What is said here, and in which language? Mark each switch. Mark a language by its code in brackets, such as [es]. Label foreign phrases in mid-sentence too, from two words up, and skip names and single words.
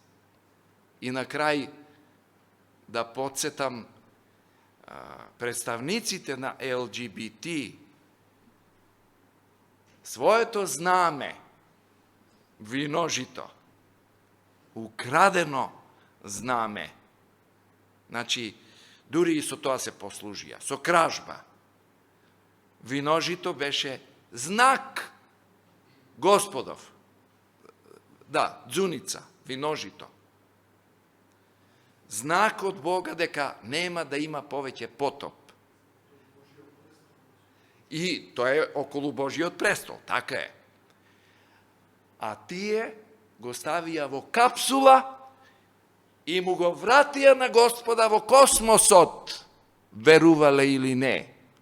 [mk] И на крај да подсетам представниците на ЛГБТ, своето знаме, виножито, украдено знаме, значи, дури и со тоа се послужија, со кражба. Виножито беше знак Господов. Да, дзуница, виножито. знак од Бога дека нема да има повеќе потоп. И то је около Божијот престол, тако је. А тие го ставија во капсула и му го вратија на Господа во космосот, верувале или не.